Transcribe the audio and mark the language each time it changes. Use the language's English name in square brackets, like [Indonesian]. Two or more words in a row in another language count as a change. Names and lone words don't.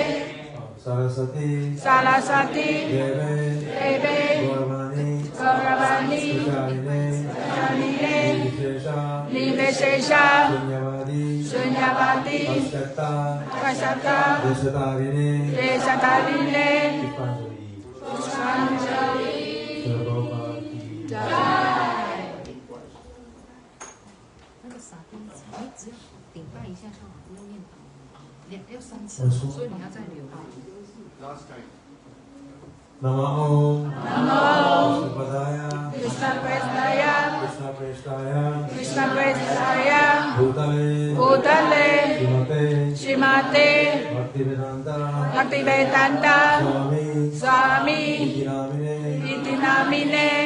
[Sanskrit] सरस्वती देवे गौरवाणी आचारिणे निर्विशेष शून्यवादी पश्चात देशतारिणे पुष्पाञ्जली. [Chinese] 那个撒丁只要顶拜一下就好，不用念祷，要3次，所以你要再留。 [Sanskrit] नम ॐ विष्णुपादाय कृष्ण प्रेष्ठाय भूतले श्रीमते भक्तिवेदान्त स्वामी इति नामिने